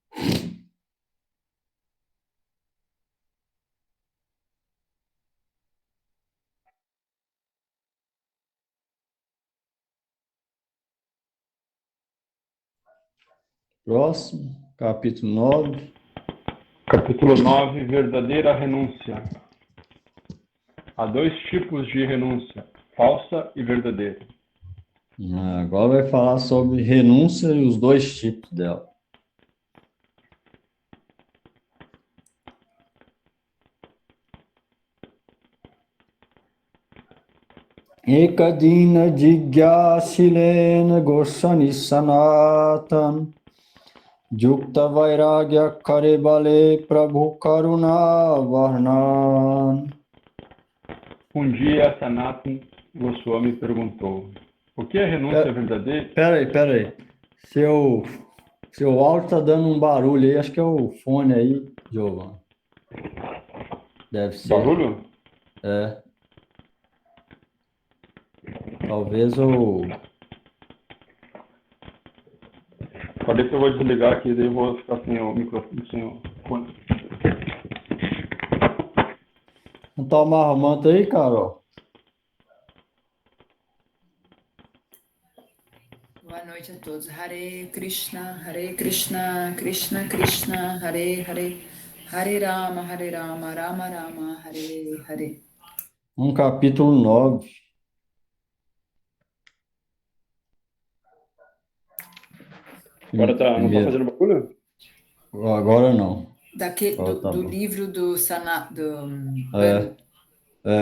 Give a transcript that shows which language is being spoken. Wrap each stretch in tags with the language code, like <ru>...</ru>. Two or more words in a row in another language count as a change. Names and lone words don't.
<pt>Próximo, capítulo 9. Capítulo 9, verdadeira renúncia. Há dois tipos de renúncia, falsa e verdadeira. Agora vai falar sobre renúncia e os dois tipos dela.</pt> <bn>একদিন জিজ্ঞাসিলেন গোসাঁই সনাতন যুক্ত বৈরাগ্য করে বলে প্রভু করুণা বর্ণন.</bn> <pt>Um dia, Sanatan Goswami perguntou: o que é renúncia verdadeira? Peraí. Seu áudio tá dando um barulho aí, acho que é o fone aí, Giovanni. Deve ser. Barulho? É. Talvez o... Pode que eu vou desligar aqui, daí eu vou ficar sem o microfone, sem o fone. Não tá o marmanto aí, Carol? Boa noite a todos.</pt> <sa>হরে কৃষ্ণ কৃষ্ণ কৃষ্ণ হরে হরে হরে রাম রাম রাম হরে হরে.</sa> <pt>Capítulo 9. Agora tá, não tá Primeiro. fazendo barulho? Agora não. Do Tá bom. livro do</pt>